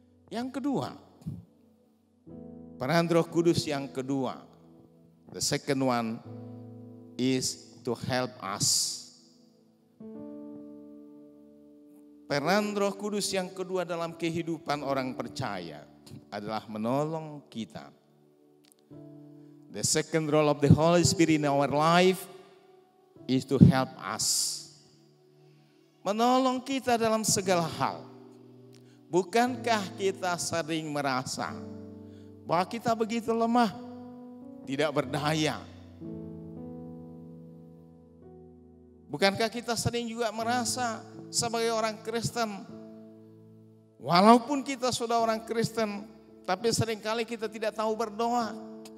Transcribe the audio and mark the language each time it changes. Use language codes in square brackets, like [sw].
[id] Yang kedua, peran Roh Kudus yang kedua, [en] the second one is to help us. [id] Peran Roh Kudus yang kedua dalam kehidupan orang percaya adalah menolong kita. [en] The second role of the Holy Spirit in our life is to help us. [id] Menolong kita dalam segala hal. Bukankah kita sering merasa bahwa kita begitu lemah, tidak berdaya? Bukankah kita sering juga merasa sebagai orang Kristen, walaupun kita sudah orang Kristen, tapi seringkali kita tidak tahu berdoa.